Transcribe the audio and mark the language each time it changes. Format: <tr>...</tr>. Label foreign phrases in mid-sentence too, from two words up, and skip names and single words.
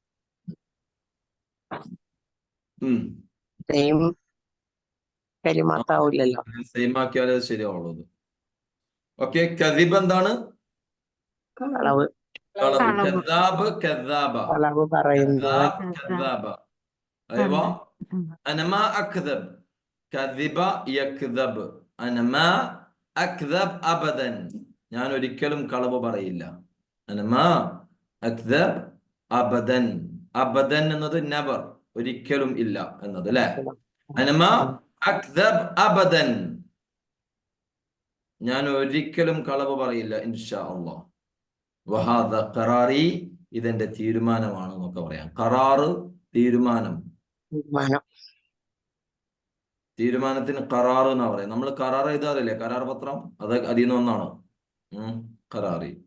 <ml>സെയിം കരിമാത്താവൂലല്ലോ. സെയിം ആക്കിയാലേ ശരിയാവുള്ളൂ. ഓക്കെ. കദിബ് എന്താണ്? കളവ്. കളവ് പറയുന്നത്.</ml> <ar>ايوه انا ما اكذب. كذب يكذب. انا ما اكذب ابدا.</ar> <ml>ഞാൻ ഒരിക്കലും കളവ് പറയില്ല.</ml> <ar>انا ما اكذب ابدا.</ar> <ml>അബദൻ എന്നത് നെവർ, ഒരിക്കലും ഇല്ല എന്നത് അല്ലേ?</ml> <ar>انا ما اكذب ابدا.</ar> <ml>ഞാൻ ഒരിക്കലും കളവ് പറയില്ല</ml> <ar>إن شاء الله. وهذا قراري.</ar> <ml>ഇതെന്റെ തീരുമാനമാണ് എന്നൊക്കെ പറയാം. ഖറാറ് തീരുമാനം. തീരുമാനത്തിന് ഖറാർ എന്നാ പറയാം. നമ്മൾ കരാർ എഴുതാറില്ലേ, കരാർ പത്രം, അത് അതിൽ നിന്ന് ഒന്നാണ് ഖറാറി.</ml>